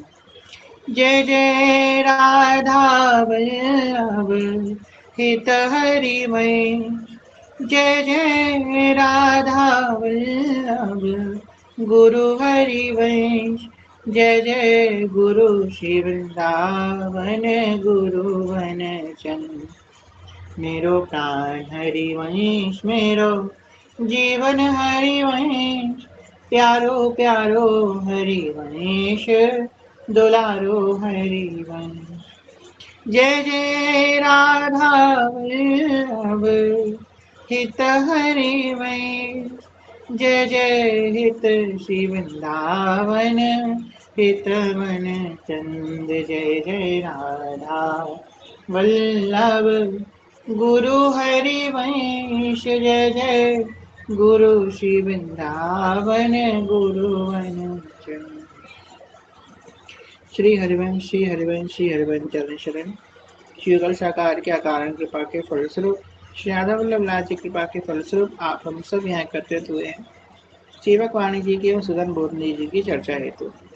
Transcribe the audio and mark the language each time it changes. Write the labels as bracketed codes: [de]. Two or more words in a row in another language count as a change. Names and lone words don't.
[bra] जय जय राधा वल्लभ हित हरिवंश। जय जय राधा वल्लभ गुरु हरिवंश। जय जय गुरु श्री वृंदावन गुरु वन चंद्र। मेरो प्राण हरिवंश मेरो जीवन हरिवंश। प्यारो प्यारो हरिवंश दुलारो हरिवंश। जय जय राधा वल्लभ हित हरिवंश। जय जय हित श्री वृंदावन हित मन चंद। जय जय राधा वल्लभ गुरु हरिवंश। जय जय गुरु श्री वृंदावन गुरु वन चंद। श्री हरिवंश श्री हरिवंश श्री हरिवंश चरण शरण। [hi] श्री युगल साकार के अकारण कृपा के फलस्वरूप श्री राधा वल्लभ लाल जी कृपा के फलस्वरूप आप हम सब यहाँ एकत्रित हुए हैं सेवक वाणी जी की एवं सुदन बोधनी जी की चर्चा हेतु।